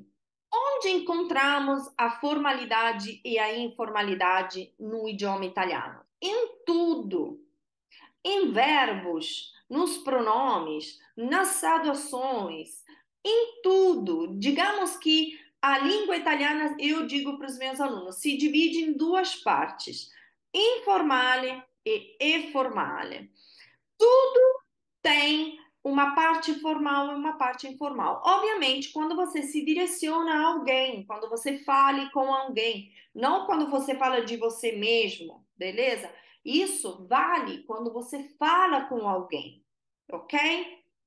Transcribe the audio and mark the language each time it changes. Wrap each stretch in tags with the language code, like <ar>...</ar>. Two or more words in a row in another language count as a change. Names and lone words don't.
<pt>Onde encontramos a formalidade e a informalidade no idioma italiano? Em tudo, em verbos, nos pronomes, nas adoções, em tudo. Digamos que a língua italiana, eu digo para os meus alunos, se divide em duas partes,</pt> <it>informale e formale.</it> <pt>Tudo tem uma parte formal e uma parte informal. Obviamente, quando você se direciona a alguém, quando você fale com alguém, não quando você fala de você mesmo, beleza? Isso vale quando você fala com alguém, ok?</pt>